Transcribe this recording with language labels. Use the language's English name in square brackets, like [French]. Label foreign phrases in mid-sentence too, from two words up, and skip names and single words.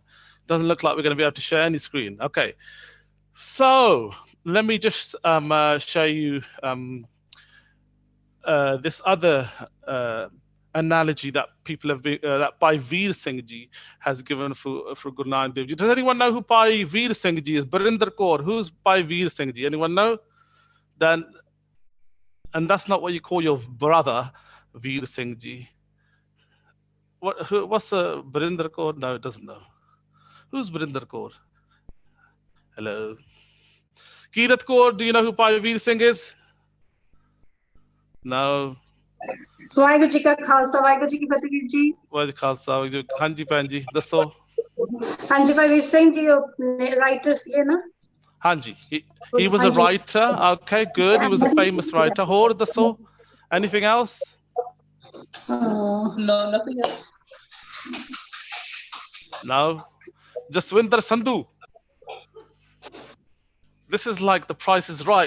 [English] Doesn't look like we're going to be able to share any screen. Okay, so let me just show you this other analogy that people have been, that Bhai Veer Singh Ji has given for Guru Nanak Dev Ji. Does anyone know who Bhai Veer Singh Ji is? Barinder Kaur. Who's Bhai Veer Singh Ji? Anyone know? Then, and that's not what you call your brother, Veer Singh Ji. What's Barinder Kaur? No, it doesn't know. Who's Barinder Kaur? Hello. Kirat Kaur, do you know who Bhai Veer Singh is? No. [Punjabi] ਵਾਹਿਗੁਰੂ ਜੀ ਕਾ ਖ਼ਾਲਸਾ, ਵਾਹਿਗੁਰੂ ਜੀ ਕੀ ਫ਼ਤਹਿ ਜੀ. ਵਾਹਿਗੁਰੂ ਜੀ ਕਾ ਖ਼ਾਲਸਾ, ਹਾਂਜੀ ਭੈਣਜੀ, ਦੱਸੋ. ਹਾਂਜੀ ਭਾਈ ਵੀਰ ਸਿੰਘ ਜੀ, writers ਏ ਨਾ? Hanji, [English] he was a writer. Okay, good. He was a famous writer. [Punjabi] ਹੋਰ ਦੱਸੋ. [English] Anything else? No, nothing else. No. Jaswinder Sandhu. This is like The Price is Right.